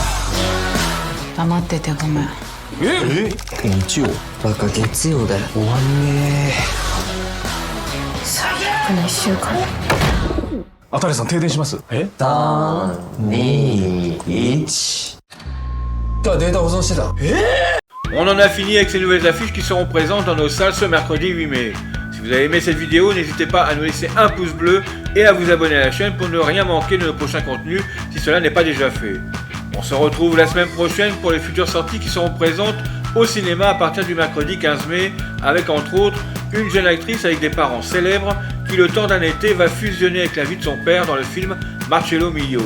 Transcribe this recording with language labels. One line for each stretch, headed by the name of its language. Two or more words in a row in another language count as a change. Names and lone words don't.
Japanese: 黙っててごめん。日曜バカ月曜だよ。終わんね最悪の1週間。あたりさん停電します。 3、2、1。じゃあデータ保存してた。
French: On en a fini avec ces nouvelles affiches qui seront présentes dans nos salles ce mercredi 8 mai. Si vous avez aimé cette vidéo, n'hésitez pas à nous laisser un pouce bleu et à vous abonner à la chaîne pour ne rien manquer de nos prochains contenus si cela n'est pas déjà fait. On se retrouve la semaine prochaine pour les futures sorties qui seront présentes au cinéma à partir du mercredi 15 mai avec entre autres une jeune actrice avec des parents célèbres qui le temps d'un été va fusionner avec la vie de son père dans le film Marcello Mio.